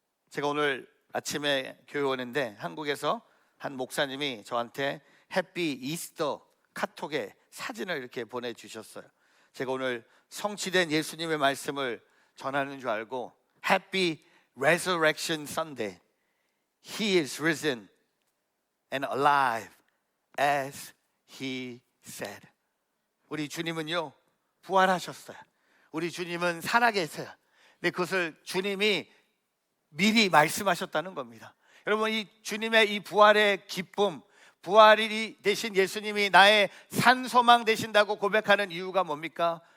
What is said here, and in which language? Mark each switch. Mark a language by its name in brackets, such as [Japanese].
[Korean] 제가 오늘 아침에 교회 오는데 한국에서 한 목사님이 저한테 [English] 해피 이스터 [Korean] 카톡에 사진을 이렇게 보내주셨어요. 제가 오늘 성취된 예수님의 말씀을 전하는 줄 알고 [English] Happy Resurrection Sunday. He is risen and alive as He said. [Korean] 우리 주님은요, 부활하셨어요. 우리 주님은 살아계세요. 근데 그것을 주님이 미리 말씀하셨다는 겁니다. 여러분, 이 주님의 이 부활의 기쁨, 부활이 되신 예수님이 나의 산소망 되신다고 고백하는 이유가 뭡니까?